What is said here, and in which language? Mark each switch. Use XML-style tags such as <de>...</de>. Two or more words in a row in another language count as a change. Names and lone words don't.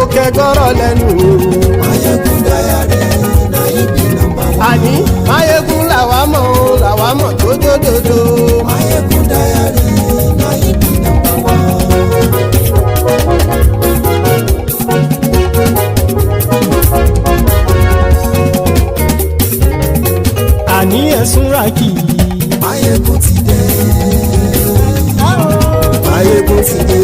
<yo>gbọ́rọ̀ lẹ́nu o.</yo> <pcm>Maiyegun diary, na him be number one.</pcm> <yo>àní Maiyegun làwa mọ̀ tó dódòdó.</yo> <pcm>Maiyegun diary, na him be number one.</pcm> <yo>àní ẹ̀sùn ràkì. Maiyegun ti dé. Maiyegun ti dé.</yo>